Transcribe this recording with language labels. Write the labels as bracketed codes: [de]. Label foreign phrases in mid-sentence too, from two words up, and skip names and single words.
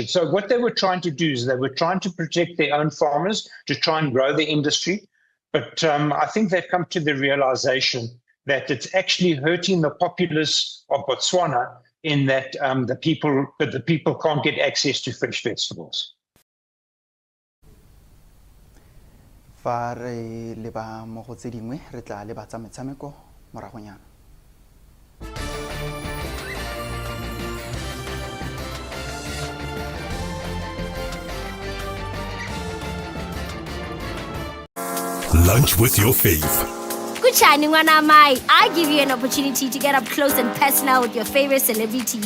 [en] So what they were trying to do is they were trying to protect their own farmers to try and grow the industry. But I think they've come to the realization that it's actually hurting the populace of Botswana in that the people can't get access to fresh vegetables. [tn] Fa re leba mo go tse dingwe re tla leba tsa metshameko moragonyana. [en] Lunch with your fave. [sn] Kuchani ngwana mai, [en] I give you an opportunity to get up close and personal with your favorite celebrities.